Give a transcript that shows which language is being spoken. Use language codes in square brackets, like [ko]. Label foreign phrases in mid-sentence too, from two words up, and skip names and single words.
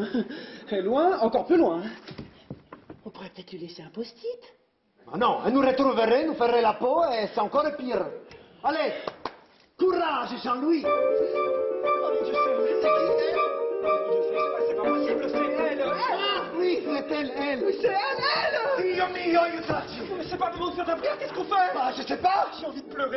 [fr] Et loin, encore plus loin. On pourrait peut-être lui laisser un post-it. Ah non, elle nous retrouverait, nous ferait la peau et c'est encore pire. Allez, courage Jean-Louis. Oh mon Dieu, c'est elle. C'est pas possible, c'est elle. Ah oui, c'est elle. C'est elle. [it] Dio mio, aiutaci. [fr] Mais c'est pas le moment de faire ta prière, qu'est-ce qu'on fait? Bah, je sais pas. J'ai envie de pleurer.